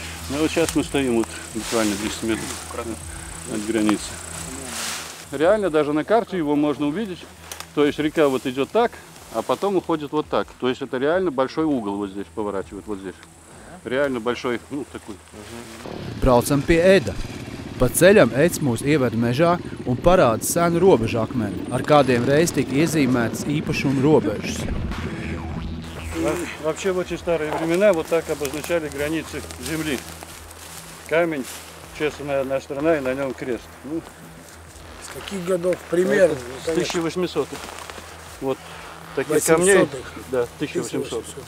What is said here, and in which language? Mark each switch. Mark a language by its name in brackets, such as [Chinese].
[Russian] Ну вот сейчас мы стоим вот буквально 10 метров от границы. Реально даже на карте его можно увидеть. То есть река вот идет так, а потом уходит вот так. То есть это реально большой угол вот здесь поворачивает, вот здесь. Реально большой, ну, такой. [Latvian] Braucam pie Eda. Pa ceļam Eds mūs ieved mežā un parāda senu robežu akmeni, ar kādiem reiz tika iezīmētas īpašuma robežas. [Russian] Вообще в очень старые времена вот так обозначали границы земли. Камень, чесанная одна сторона и на нем крест. Ну, С каких годов? Примерно. с 1800-х. Вот таких камней. Да, 1800.